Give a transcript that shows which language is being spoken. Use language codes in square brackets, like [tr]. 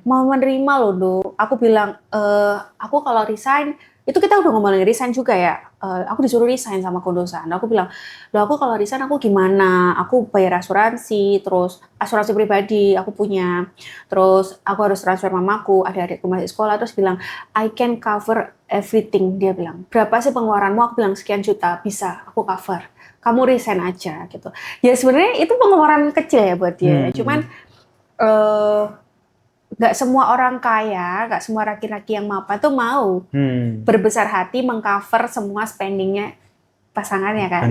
[id] Mau menerima loh, Do. Aku bilang, aku kalau resign, itu kita udah ngomongin resign juga ya. Aku disuruh resign sama kondosan. Aku bilang, loh aku kalau resign aku gimana? Aku bayar asuransi, terus asuransi pribadi aku punya. Terus aku harus transfer mamaku, adik-adikku masih sekolah. Terus bilang, [en] I can cover everything. [id] Dia bilang, berapa sih pengeluaranmu? Aku bilang, sekian juta, bisa, aku cover. Kamu resign aja gitu. Ya sebenarnya itu pengeluaran kecil ya buat dia. Cuman nggak semua orang kaya, nggak semua laki-laki yang mapan tuh mau berbesar hati mengcover semua spendingnya pasangannya kan.